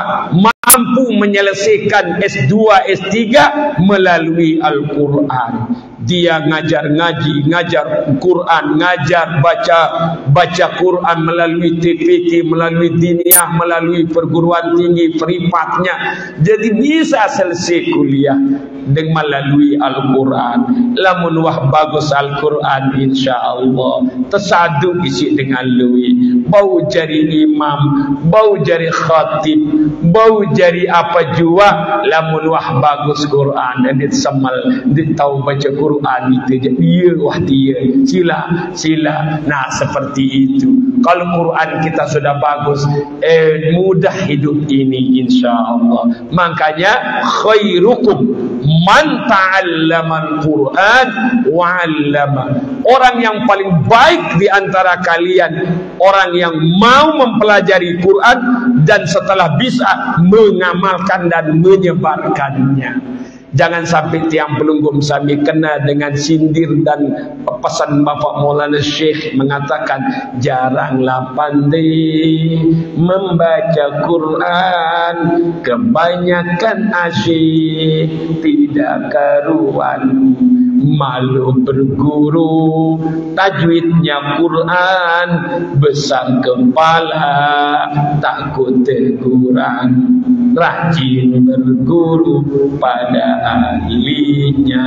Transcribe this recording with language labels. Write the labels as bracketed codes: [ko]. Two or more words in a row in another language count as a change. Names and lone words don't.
[id] Mampu menyelesaikan S2, S3 melalui Al-Quran. Dia ngajar ngaji, ngajar Quran, ngajar baca Quran melalui TPK, melalui diniyah, melalui perguruan tinggi, privatnya. Jadi bisa selesai kuliah dengan melalui Al-Quran. [sas] Lamun wah bagus Al-Quran insyaallah tersadu isi dengan lui. Bau jari imam, bau jari khatib, bau jari apa jua lamun wah bagus Quran dan ditemal ditau baca Quran Quran itu je. [id] Ya wah dia. Sila. Nah seperti itu. Kalau Quran kita sudah bagus, mudah hidup ini insya-Allah. [ar] Makanya خيركم من تعلم القرآن وعلمه. [id] Orang yang paling baik di antara kalian orang yang mau mempelajari Quran dan setelah bisa mengamalkan dan menyebarkannya. Jangan sampai [sas] tiang pelunggum sami [id] kena dengan sindir dan pesan Bapak Maulana Syekh mengatakan jaranglah pandai membaca Quran, kebanyakan asyik tidak karuan, malu berguru tajwidnya Quran, besar kepala takut teguran, rajin berguru pada ahlinya.